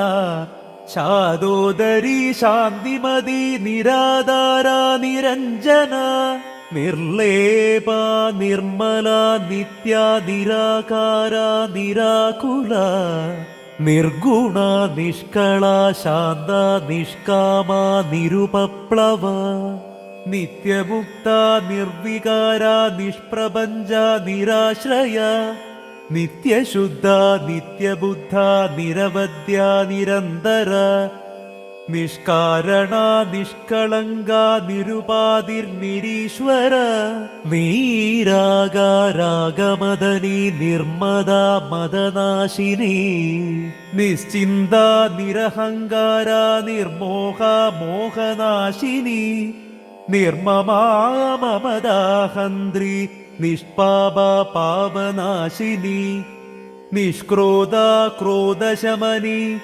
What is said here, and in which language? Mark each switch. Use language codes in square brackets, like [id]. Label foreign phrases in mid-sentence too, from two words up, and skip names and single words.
[sa] शादोदरी शान्तिमती निराधारा निरञ्जना निर्लेपा निर्मला नित्या निराकारा निराकुला निर्गुणा निष्कला शान्ता निष्कामा निरुपप्लवा नित्यमुक्ता निर्विकारा निष्प्रपञ्चा निराश्रया नित्यशुद्धा नित्यबुद्धा निरवध्या निरन्तरा നിഷ്കാരണ നിഷ്കളങ്ക നിരുപാതിർനിരീശ്വര നീരാഗാരാഗമദനി നിർമ്മദ മദനാശിനി നിശ്ചിന്ത നിരഹങ്കാര നിർമോഹ മോഹനാശിനി നിർമ്മമാ മമദാഹന്ത്രി നിഷ്പാപ പാപനാശിനി നിഷ്ക്രോധ ക്രോധശമനി